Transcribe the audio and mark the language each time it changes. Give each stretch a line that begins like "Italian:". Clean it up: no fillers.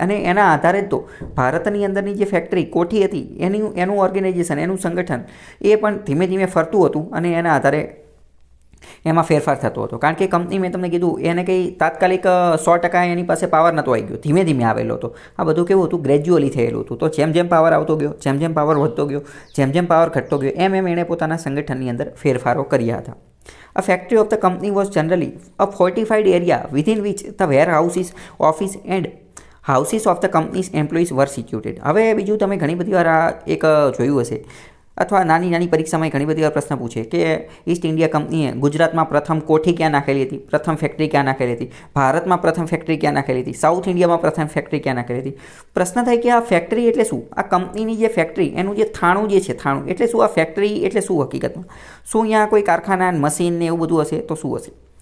Gujarati: અને એના આધારે તો ભારતની અંદરની જે ફેક્ટરી કોઠી હતી એનું ઓર્ગેનાઇઝેશન, એનું સંગઠન એ પણ ધીમે ધીમે ફરતું હતું અને એના આધારે એમાં ફેરફાર થતો હતો. કારણ કે કંપની, મેં તમને કીધું, એને કંઈ તાત્કાલિક 100% એની પાસે પાવર નહોતો આવી ગયો, ધીમે ધીમે આવેલો હતો. આ બધું કેવું હતું, ગ્રેજ્યુઅલી થયેલું હતું. તો જેમ જેમ પાવર આવતો ગયો, જેમ જેમ પાવર વધતો ગયો, જેમ જેમ પાવર ઘટતો ગયો, એમ એણે પોતાના સંગઠનની અંદર ફેરફારો કર્યા હતા.
English: A factory of the company was generally a fortified area within which the warehouses, office and houses of the company's employees were situated.
Gujarati: હવે બીજું તમે ઘણી બધી વાર આ એક જોયું હશે અથવા નાની નાની પરીક્ષામાં ઘણી બધી વાર પ્રશ્ન પૂછે કે ઈસ્ટ ઇન્ડિયા કંપનીએ ગુજરાતમાં પ્રથમ કોઠી ક્યાં નાખેલી હતી, પ્રથમ ફેક્ટરી ક્યાં નાખેલી હતી, ભારતમાં પ્રથમ ફેક્ટરી ક્યાં નાખેલી હતી, સાઉથ ઇન્ડિયામાં પ્રથમ ફેક્ટરી ક્યાં નાખેલી હતી. પ્રશ્ન થાય કે આ ફેક્ટરી એટલે શું, આ કંપનીની જે ફેક્ટરી, એનું જે થાણું જે છે, થાણું એટલે શું, આ ફેક્ટરી એટલે શું હકીકતમાં, શું અહીંયા કોઈ કારખાના, મશીન ને એવું બધું હશે તો શું હશે?